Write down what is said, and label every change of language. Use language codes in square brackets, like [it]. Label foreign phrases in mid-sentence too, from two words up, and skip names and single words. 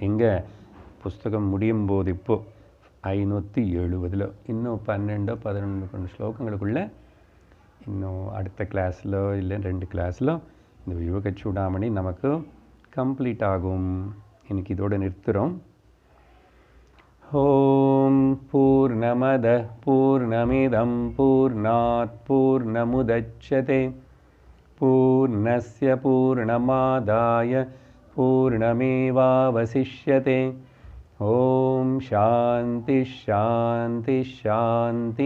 [ta] எங்கே புஸ்தகம் முடியும் போது இப்போது 570 இன்னும் 12-11 ஸ்லோகங்களுக்குள்ள இன்னும் அடுத்த கிளாஸில் இல்லை 2 கிளாஸில் இந்த விவேக சூடாமணி நமக்கு கம்ப்ளீட் ஆகும். இன்னைக்கு இதோடு நிறுத்துகிறோம். [sa] ओम् पूर्णमद पूर्णमिदम् पूर्णात् पूर्णमुदच्यते पूर्णस्य पूर्णमादाय पूर्णमेवावशिष्यते. ओम् शान्ति शान्ति शान्ति.